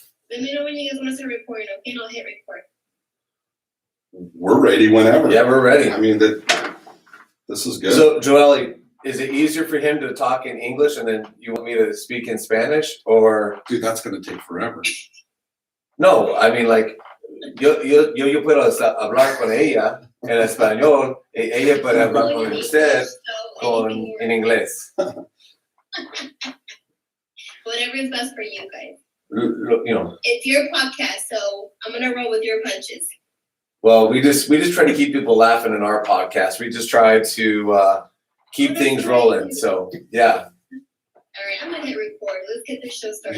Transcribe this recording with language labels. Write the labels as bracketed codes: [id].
[en] Let me know when you guys want to start recording, okay? And I'll hit record. We're ready whenever. Yeah, we're ready. I mean, this is good. So, Joelle, is it easier for him to talk in English and then you want me to speak in Spanish, or? Dude, that's going to take forever. No, I mean, like, [es] yo puedo hablar con ella en español y ella puede hablar con usted en inglés. [en] Whatever is best for you guys. You know, It's your podcast, so I'm gonna roll with your punches. well, we just try to keep people laughing in our podcast. We just try to keep things rolling. So, yeah. All right, I'm gonna hit record. Let's get this show started.